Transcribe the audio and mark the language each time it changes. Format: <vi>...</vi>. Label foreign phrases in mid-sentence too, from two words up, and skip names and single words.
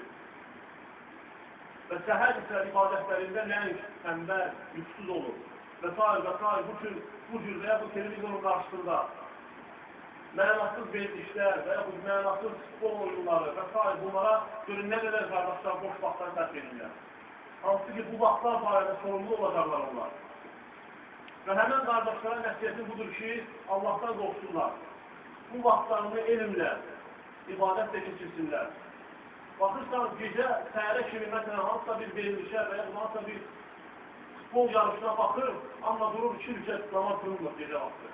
<tr>Ve seher ise ibadetlerinde lenk, tembel, yüksüz olur. Vesaire bu cür veya bu televizyonun karşısında mənasız verilişler veya bu mənasız futbol oyunları vesaire bunlara görün ne kadar kardeşler</tr> <az>boş vaxtdan sərf edirlər. Hansı ki, bu vaxtlar barədə sorumlu olacaqlar onlar. Və həmən qardaşlara nəsiyyəti budur ki, Allahdan qorxsunlar. Bu vaxtlarını elmlə, ibadətlə keçirsinlər. Baxırsan, gecə səhərə kimi, məsələn, hansısa bir verilişə və ya hansısa bir futbol yarışına baxır, amma durur 2 rükət namaz qılmır gecə vaxtı.</az>